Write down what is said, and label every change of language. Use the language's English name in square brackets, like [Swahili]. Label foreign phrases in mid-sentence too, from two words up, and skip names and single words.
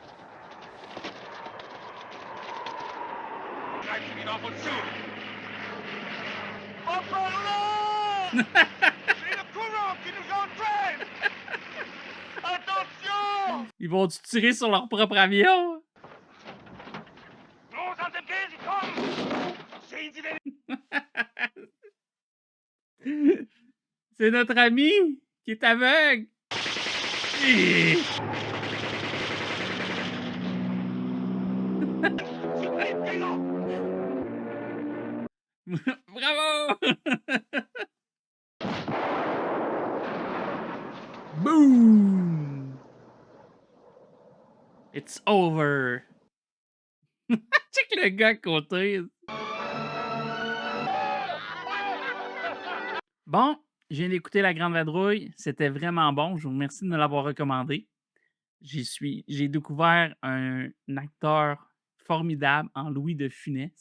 [French] C'est le courant qui nous entraîne! Attention! Ils vont tirer sur leur propre avion? [German] Los an dem Käse, komm! Sehen Sie den... [French] C'est notre ami qui est aveugle. [English] Hi! Bravo! Boom! It's over. Check [French] le gars à côté. Bon, je viens d'écouter La Grande Vadrouille. C'était vraiment bon. Je vous remercie de me l'avoir recommandé. J'ai découvert un acteur formidable en Louis de Funès.